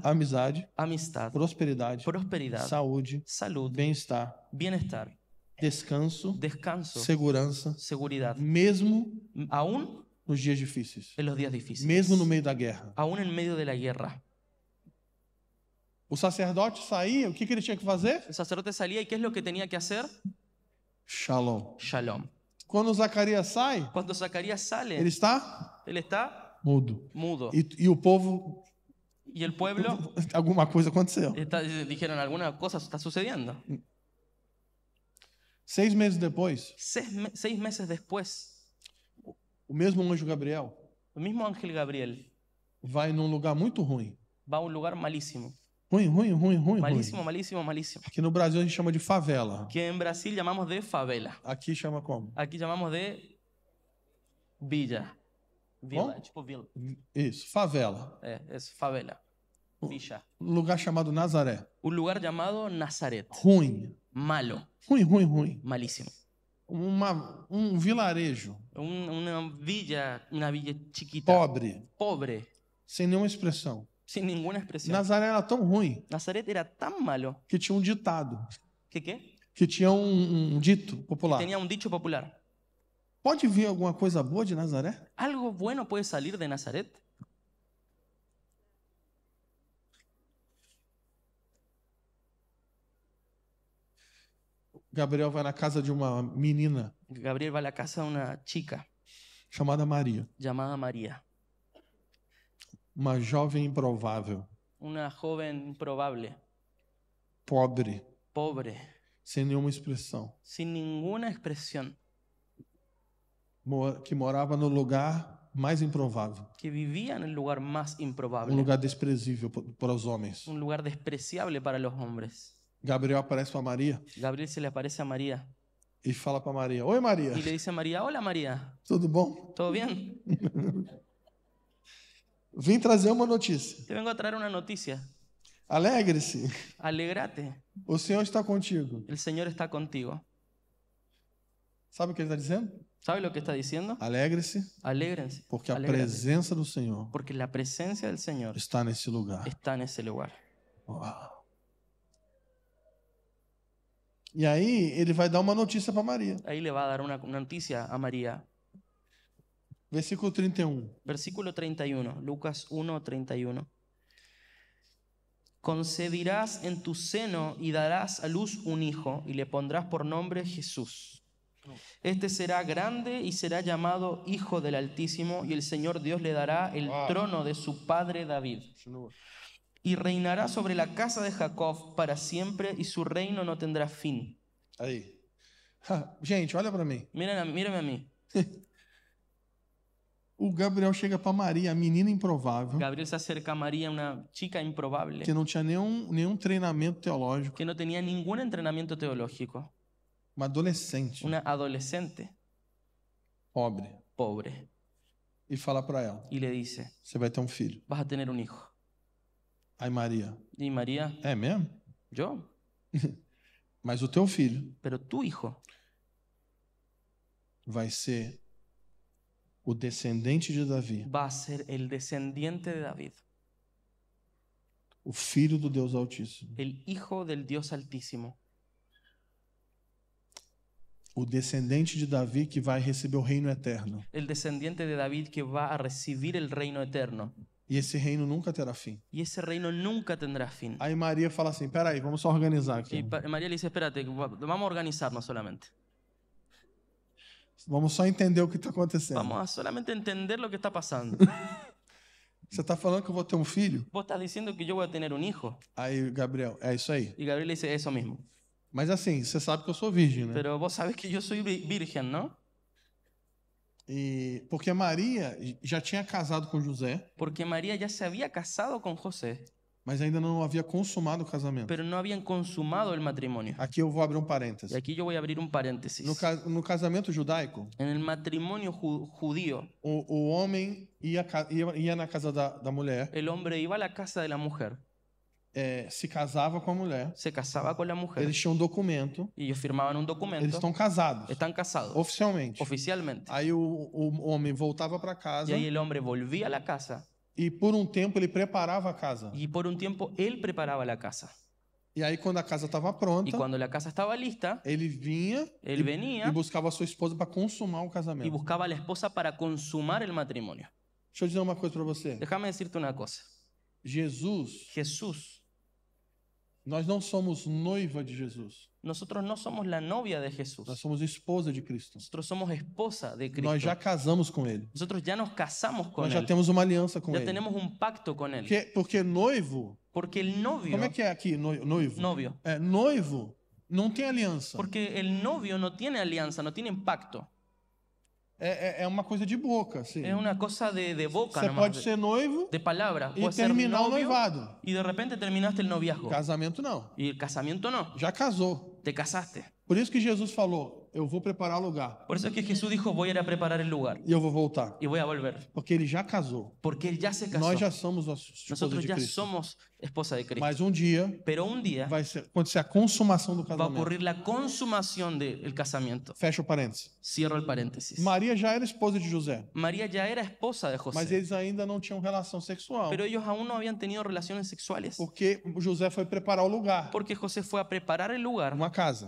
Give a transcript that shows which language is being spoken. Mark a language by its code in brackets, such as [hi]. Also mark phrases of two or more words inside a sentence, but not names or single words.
[pt] amizade, [es] amistad, [pt] prosperidade, [es] prosperidad, [pt] saúde, [es] salud, [pt] bem-estar, [es] bienestar, [pt] descanso, [es] descanso, [pt] segurança, [es] seguridad, [pt] mesmo [es] aún [pt] nos dias difíceis, [es] en los días difíciles, [pt] mesmo no meio da guerra. [es] aún en medio de la guerra. [pt] O sacerdote saía, o que ele tinha que fazer? [es] El sacerdote salía y ¿qué es lo que tenía que hacer? [pt] Shalom. [es] Shalom. [pt] Quando Zacarias sai, [es] Cuando Zacarías sale, [pt] ele está [es] él está [pt] mudo. [es] mudo. [pt] E o povo, [es] Y el pueblo [pt] alguma coisa aconteceu. [es] dijeron, alguna cosa está sucediendo. [pt] 6 meses depois, [es] 6 meses después, [pt] o mesmo anjo Gabriel [es] el mismo ángel Gabriel [pt] vai num lugar muito ruim. [es] va a un lugar malísimo. [pt] Ruim. [es] Malísimo, malísimo, malísimo. [pt] Aqui no Brasil a gente chama de favela. [es] Que en Brasil llamamos de favela. [pt] Aqui chama como? [es] Aquí llamamos de villa. Villa, tipo villa. [pt] Isso, favela. [es] Es favela. Villa. [pt] Um lugar chamado Nazaré. [es] Un lugar llamado Nazaret. [pt] Ruim. [es] Malo. [pt] Ruim. [es] Malísimo. [pt] Vilarejo. [es] Una villa chiquita. [pt] Pobre. Sem nenhuma expressão. [es] Sin ninguna expresión. [pt] Nazaré era tão ruim [es] Nazaret era tan malo [pt] que tinha um ditado. [es] que [pt] Que tinha um dito popular. [es] tenía un dicho popular. [pt] Pode vir alguma coisa boa de Nazaré? [es] ¿Algo bueno puede salir de Nazaret? [pt] Gabriel vai na casa de uma menina [es] Gabriel va a la casa de una chica [pt] chamada Maria. [es] llamada María, [pt] Uma jovem improvável, [es] una joven improbable, [pt] pobre, [es] pobre, [pt] sem nenhuma expressão, [es] sin ninguna expresión, [pt] que morava no lugar mais improvável, [es] que vivía en el lugar más improbable, [pt] lugar desprezível para os homens. [es] un lugar despreciable para los hombres. [pt] Gabriel aparece para Maria [es] Gabriel se le aparece a María [pt] e fala para Maria: Oi, Maria, [es] y le dice a María, hola María, [pt] tudo bom? [es] ¿todo bien? [pt] Vim trazer uma notícia. [es] Te vengo a traer una noticia. [pt] Alegre-se, [es] Alégrate, [pt] o Senhor está contigo. [es] el Señor está contigo. [pt] Sabe o que ele está dizendo? [es] ¿Sabe lo que está diciendo? [pt] Alegre-se, [es] Alégrense, [pt] porque a [es] alégrense, [pt] presença do Senhor [es] porque la presencia del Señor [pt] está nesse lugar. [es] está en ese lugar. [pt] Uau. E aí ele vai dar uma notícia para Maria. [es] Ahí le va a dar una noticia a María. [pt] Versículo 31. [es] Versículo 31, Lucas 1, 31. Concebirás en tu seno y darás a luz un hijo y le pondrás por nombre Jesús. Este será grande y será llamado Hijo del Altísimo, y el Señor Dios le dará el trono de su padre David. Y reinará sobre la casa de Jacob para siempre, y su reino no tendrá fin. [pt] Aí. Gente, olha para mim. [es] Mírenme a mí. [pt] O Gabriel chega para Maria, a menina improvável, [es] Gabriel se acerca a María, una chica improbable, [pt] que não tinha nenhum treinamento teológico, [es] que no tenía ningún entrenamiento teológico, [pt] uma adolescente [es] una adolescente [pt] pobre, [es] pobre, [pt] e fala para ela: [es] y le dice, [pt] você vai ter um filho. [es] vas a tener un hijo. [pt] Aí Maria: [es] Y María, [pt] é mesmo? [es] yo, [pt] Mas o teu filho [es] pero tu hijo [pt] vai ser o descendente de Davi, [es] va a ser el descendiente de David, [pt] o filho do Deus Altíssimo. [es] el hijo del Dios Altísimo, [pt] O descendente de Davi que vai receber o reino eterno. [es] el descendiente de David que va a recibir el reino eterno. [pt] E esse reino nunca terá fim. [es] Y ese reino nunca tendrá fin. [pt] Aí Maria fala assim: peraí, vamos só organizar aqui. [es] Y María le dice, espérate, vamos a organizarnos solamente. [pt] Vamos só entender o que está acontecendo. [es] Vamos a solamente entender lo que está pasando. [pt] Você está falando que eu vou ter um filho? [es] Vos estás diciendo que yo voy a tener un hijo. [pt] Aí Gabriel: é isso aí. [es] Y Gabriel le dice eso mismo. [pt] Mas assim, você sabe que eu sou virgem, né? [es] Pero vos sabés que yo soy virgen, ¿no? [pt] E porque Maria já tinha casado com José, [es] Porque María ya se había casado con José, [pt] mas ainda não havia consumado o casamento. [es] pero no habían consumado el matrimonio. [pt] Aqui eu vou abrir um [es] Y [pt] parêntese. [es] aquí yo voy a abrir un paréntesis. [pt] No casamento judaico, [es] En el matrimonio judío, [pt] o homem ia na casa da mulher, [es] el hombre iba a la casa de la mujer, [pt] se casava com a mulher, [es] se casaba con la mujer [pt] eles tinham um documento, [es] y ellos firmaban un [pt] eles [es] documento, [pt] estão casados, [es] están casados [pt] oficialmente. [es] oficialmente. [pt] Aí o homem voltava para casa [es] Y ahí el hombre volvía a la casa [pt] e por um tempo ele preparava a casa. [es] y por un tiempo él preparaba la casa. [pt] E aí quando a casa estava [es] Y [pt] pronta, [es] cuando la casa estaba lista, [pt] ele vinha [es] él venía [pt] e buscava a sua esposa para consumar o [es] y [pt] casamento. [es] buscaba a la esposa para consumar el matrimonio. [pt] Deixa eu dizer uma coisa para você. [es] Déjame decirte una cosa. [pt] Jesus, [es] Jesús, [pt] nós não somos noiva de Jesus. [es] nosotros no somos la novia de Jesús. [pt] Nós somos esposa de Cristo. [es] Nosotros somos esposa de Cristo. [pt] Nós já casamos com ele. [es] Nosotros ya nos casamos con [pt] Nós já [es] él. [pt] temos uma aliança com [es] Ya [pt] ele. [es] tenemos un pacto con él. [pt] Porque noivo, [es] Porque el novio, [pt] como é que é aqui noivo? [es] novio, [pt] Noivo não tem aliança. [es] porque el novio no tiene alianza, no tiene pacto. [pt] É uma coisa de boca, assim. [es] Es una cosa de boca [pt] Você [es] nomás, [pt] pode ser noivo [es] de palabra. [pt] e [es] Puedes ser [pt] terminar o [es] novio [pt] noivado. [es] y de repente terminaste el noviazgo. [pt] Casamento não. [es] Y el casamiento no, [pt] Já casou. [es] te casaste. [pt] Por isso que Jesus falou: eu vou preparar lugar [es] Por eso es que Jesús dijo, voy a ir a preparar el lugar [pt] e eu vou voltar. [es] y voy a volver. [pt] Porque ele já casou. [es] Porque él ya se casó. [pt] Nós já somos as esposas [es] Nosotros [pt] de [es] ya [pt] Cristo. [es] somos esposa de Cristo. [pt] Mas um dia [es] Pero un día [pt] vai acontecer a consumação do [es] va a [pt] casamento. [es] ocurrir la consumación del casamiento. [pt] Fecha o parênteses. [es] Cierro el paréntesis. [pt] Maria já era esposa de José, [es] María ya era esposa de [pt] mas [es] José, [pt] eles ainda não tinham relação sexual. [es] pero ellos aún no habían tenido relaciones sexuales. [pt] Porque José foi preparar o lugar, [es] Porque José fue a preparar el lugar, [pt] uma casa.